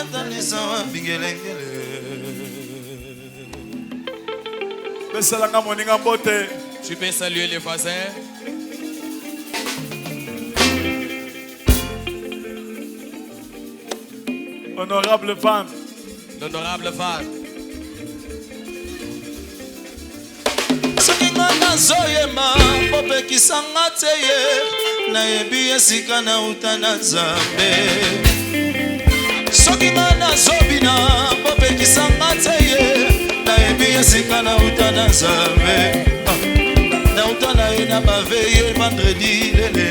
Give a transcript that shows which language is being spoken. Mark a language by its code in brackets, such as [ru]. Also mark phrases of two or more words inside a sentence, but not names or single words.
[fr] Tu peux saluer les voisins. Honorable Van. L'honorable Van. [ln] Nazoyema popekisanga teye nayebi esika na utana Nzambe soki nazobina popekisanga teye nayebi esika na utana Nzambe na utana ina baveye vendredi lelele